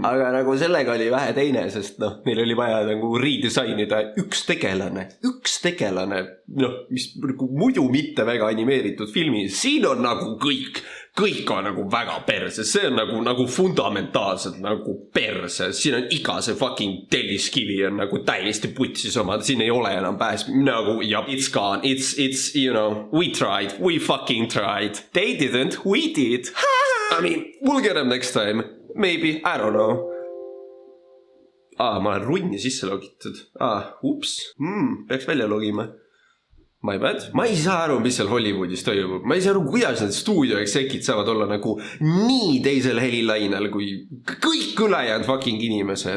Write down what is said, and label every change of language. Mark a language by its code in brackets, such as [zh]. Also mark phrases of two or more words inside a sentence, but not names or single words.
[et] Aga nagu sellega oli vähe teine, sest neil oli vaja nagu redesignida üks tegelane, mis muidu mitte väga animeeritud filmis. Siin on nagu kõik on nagu väga perses, see on nagu fundamentaalselt nagu perses, siin on iga see fucking telliskivi on nagu täiesti putsis oma, siin ei ole enam pääs, nagu [en] it's gone, it's we tried, we fucking tried, they didn't, we did, I mean, we'll get them next time, maybe, I don't know. [et] Ma olen runni sisse logitud, peaks välja logima. [en] My bad. [et] Ma ei saa aru, mis seal Hollywoodis toimub. Ma ei saa aru, kuidas need stuudioeksekid saavad olla nagu nii teisel helilainel kui kõik ülejäänud fucking inimesed.